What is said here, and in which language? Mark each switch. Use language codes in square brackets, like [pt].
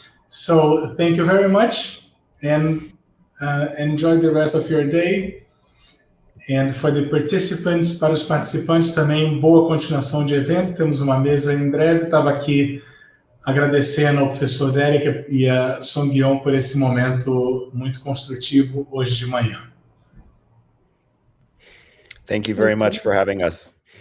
[en] So thank you very much, and enjoy the rest of your day. And for the participants, [pt] para os participantes também, boa continuação de eventos. Temos uma mesa em breve. Estava aqui agradecendo ao professor Derek e a Sungyeon por esse momento muito construtivo hoje de manhã. [en] Thank you very much for having us.